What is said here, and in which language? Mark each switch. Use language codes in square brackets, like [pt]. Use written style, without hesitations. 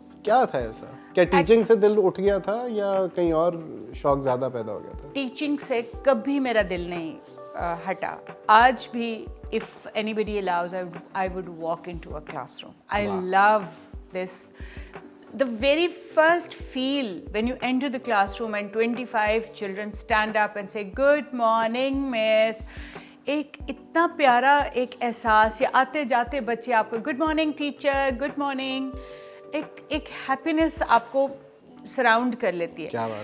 [ur] کیا تھا ایسا؟ کیا ٹیچنگ سے دل اٹھ گیا تھا یا کہیں اور شوق زیادہ پیدا ہو گیا تھا؟ ٹیچنگ سے کبھی میرا دل نہیں ہٹا. آج بھی [en] if anybody allows, I would walk into a classroom. I love this. The very first feel when you enter the classroom and 25 children stand up and say good morning miss, [ur] ایک اتنا پیارا ایک احساس, یا آتے جاتے بچے آپ کو [en] Good morning teacher, good morning, ایک happiness آپ کو سراؤنڈ کر لیتی ہے.